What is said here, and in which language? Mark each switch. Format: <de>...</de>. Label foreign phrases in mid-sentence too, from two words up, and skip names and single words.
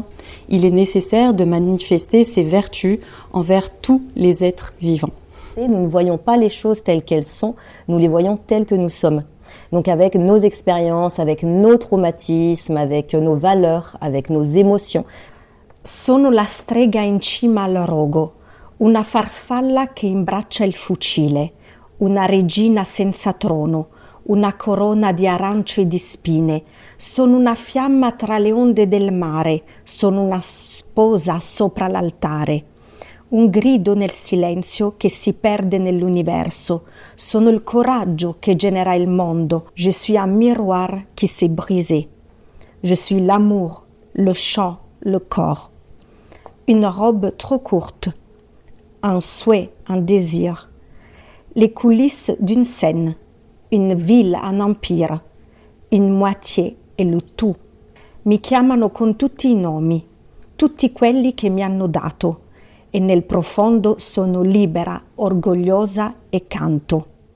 <fr>Il est nécessaire de manifester ses vertus envers tous les êtres vivants. Nous ne voyons pas les choses telles qu'elles sont, nous les voyons telles que nous sommes. Donc avec nos expériences, avec nos traumatismes, avec nos valeurs, avec nos émotions.</fr> <it>Sono la strega in cima al rogo, una farfalla che imbraccia il fucile, una regina senza trono, una corona di arance e di spine. Sono una fiamma tra le onde del mare, sono una sposa sopra l'altare. Un grido nel silenzio che si perde nell'universo. Sono il coraggio che genera il mondo.</it> <fr>Je suis un miroir qui s'est brisé. Je suis l'amour, le chant, le corps. Une robe trop courte. Un souhait, un désir. Les coulisses d'une scène. Une ville, un empire. Une moitié</fr> <it>e il tu. Mi chiamano con tutti i nomi, tutti quelli che mi hanno dato. E nel profondo sono libera, orgogliosa e canto.</it>